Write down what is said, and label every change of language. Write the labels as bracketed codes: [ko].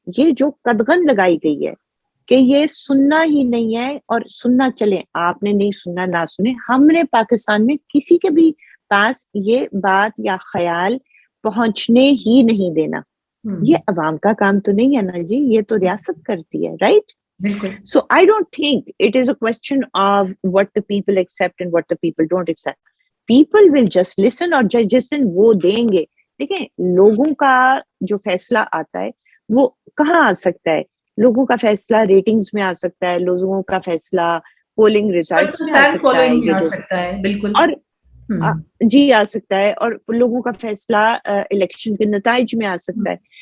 [ur] یہ جو قدغن لگائی گئی ہے کہ یہ سننا ہی نہیں ہے, اور سننا چلے, آپ نے نہیں سننا نہ سنے. ہم نے پاکستان میں کسی کے بھی پاس یہ بات یا خیال پہنچنے ہی نہیں دینا. یہ عوام کا کام تو نہیں ہے نا جی, یہ تو ریاست کرتی ہے, رائٹ؟ بالکل. [en] So I don't think it is a question of what the people accept and what the people don't accept. People will just listen, [ur] اور جس دن وہ دیں گے, دیکھیں لوگوں کا جو فیصلہ آتا ہے وہ کہاں آ سکتا ہے؟ لوگوں کا فیصلہ ریٹنگز میں آ سکتا ہے, لوگوں کا فیصلہ پولنگ ریزلٹس میں آ سکتا ہے, یہ جو بالکل, اور جی آ سکتا ہے, اور لوگوں کا فیصلہ الیکشن کے نتائج میں آ سکتا ہے.